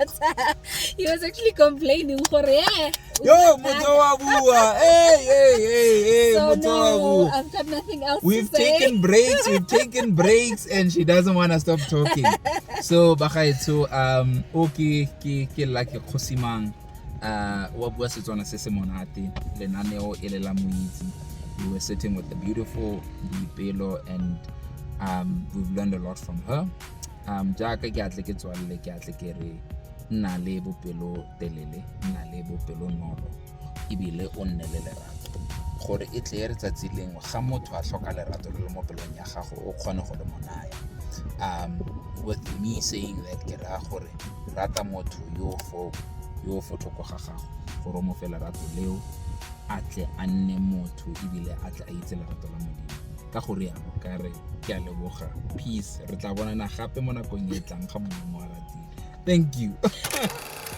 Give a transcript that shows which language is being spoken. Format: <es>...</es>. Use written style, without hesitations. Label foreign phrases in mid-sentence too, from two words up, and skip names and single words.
<en>He was actually complaining for Yo, hey, so no, I've got nothing else we've to say. taken breaks and she doesn't want to stop talking. So okay</en> <tn>ke like khosimang wa bua Setswana se se monate lenaneo ele la moitsi.</tn> <en>We were sitting with the beautiful Boipelo, and we've learned a lot from her.</en> <tn>Jaaka ke atle ke tswalle ke atle ke re nna le bopelo telele, nna le bopelo nolo, ebile o nne le lerato gore e tle re tsatsi lengwe ga motho a hloka lerato le mo pelong ya gago o kgone go le monaya.</tn> <en>With me saying that</en> <tn>ke ra gore rata motho yo fo thoko ga gago gore mo fe lerato leo atle a nne motho ebile atle a itse lerato la modimo. Ka gore ya ka re ke a leboga.</tn> <en>Peace.</en> <tn>Re tla bonana gape mo nakong e tlang ga mo ratile.</tn> <en>Thank you.</en>